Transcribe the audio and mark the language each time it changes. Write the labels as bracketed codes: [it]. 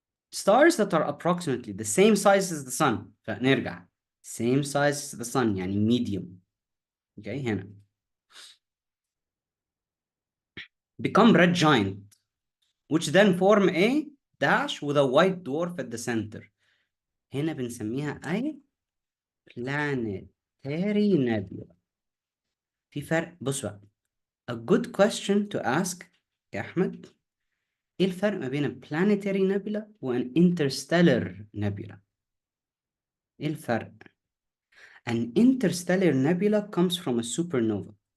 [en] Stars that are approximately the same size as the sun. [ar] فنرجع. [en] Same size as the sun. يعني medium. Okay, هنا. Become red giant, which then form a dash with a white dwarf at the center. [ar] هنا بنسميها أي planetary nebula. في فرق بص بقى. [en] A good question to ask [ar] يا أحمد إيه الفرق ما بين planetary nebula وان interstellar nebula؟ إيه الفرق؟ [en] An interstellar nebula comes from a supernova.